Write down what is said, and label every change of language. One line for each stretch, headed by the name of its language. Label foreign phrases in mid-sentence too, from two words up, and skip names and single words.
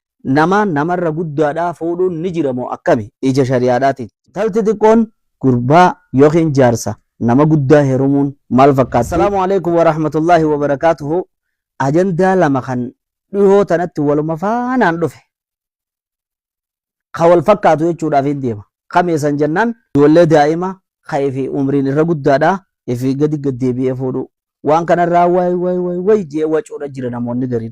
Oromo: nama namarra guddaadhaa fuudhuun ni jiramoo akkami ija shari'aadhaati. Talti xiqqoon gurbaa yookiin jaarsa nama guddaa heerumuun maal fakkaata?
Arabic: السلام عليكم ورحمة الله وبركاته.
Oromo: Ajandaa lama kan dhihoo tanatti waluma faanaan dhufe ka wal fakkaatu jechuudhaaf hin deema. Kameessan jennaan ijoollee daa'ima ka'ee fi umriin irra guddaadhaa ifi gadi gaddeebi'ee fuudhu. Waan kanarraa way jee wacuudha jira namoonni gariin.